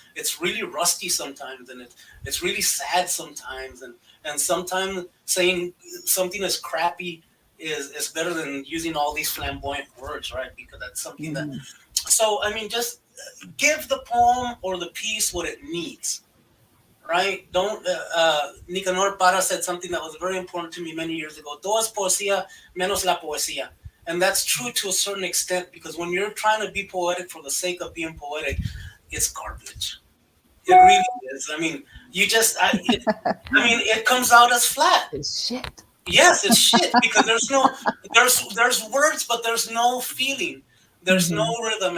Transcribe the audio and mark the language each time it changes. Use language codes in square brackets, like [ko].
[en] It's really rusty sometimes, and it's really sad sometimes, and sometimes saying something is crappy is better than using all these flamboyant words, right? Because that's something that. So just give the poem or the piece what it needs. Right? Don't. Nicanor Parra said something that was very important to me many years ago. [es] Todo es poesía menos la poesía. [en] And that's true to a certain extent, because when you're trying to be poetic for the sake of being poetic, it's garbage. It really is. It comes out as flat. It's shit. Yes, it's shit, because there's words, but there's no feeling. There's no rhythm.